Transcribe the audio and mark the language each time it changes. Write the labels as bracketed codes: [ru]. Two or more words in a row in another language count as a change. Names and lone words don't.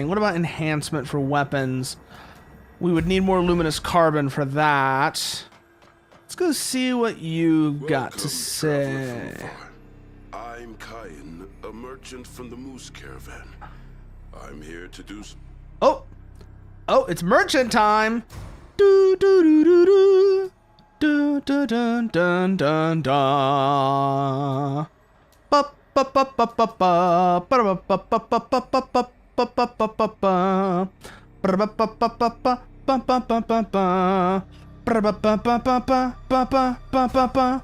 [en] What about enhancement for weapons? We would need more luminous carbon for that. Let's go see what you got to say. I'm Kyan, a merchant from the Moose Caravan. I'm here to do some... Oh, it's merchant time. Do do do do do do do dun dun dun dun. Ba ba ba ba ba ba ba ba ba ba ba ba ba ba ba ba ba ba ba. Ba ba ba ba ba ba ba ba ba ba ba. Ba ba ba ba ba ba ba ba ba ba ba.